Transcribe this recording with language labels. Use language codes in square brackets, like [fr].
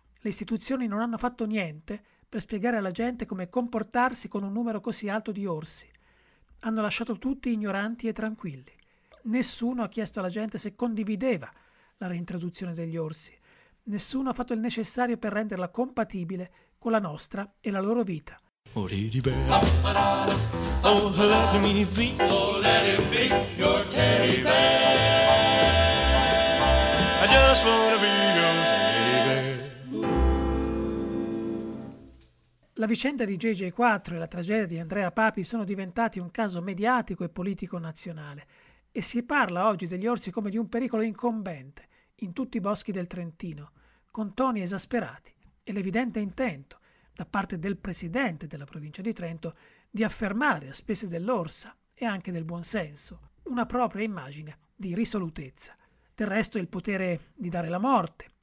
[it] Le istituzioni non hanno fatto niente per spiegare alla gente come comportarsi con un numero così alto di orsi. Hanno lasciato tutti ignoranti e tranquilli. Nessuno ha chiesto alla gente se condivideva la reintroduzione degli orsi. Nessuno ha fatto il necessario per renderla compatibile con la nostra e la loro vita. [en] Oh, did he bear? Oh, let me be. Oh, let him be your teddy bear. I just wanna be your teddy bear. [it] La vicenda di JJ4 e la tragedia di Andrea Papi sono diventati un caso mediatico e politico nazionale e si parla oggi degli orsi come di un pericolo incombente in tutti i boschi del Trentino, con toni esasperati e l'evidente intento da parte del presidente della provincia di Trento di affermare, a spese dell'orsa e anche del buon senso, una propria immagine di risolutezza. Del resto il potere di dare la morte,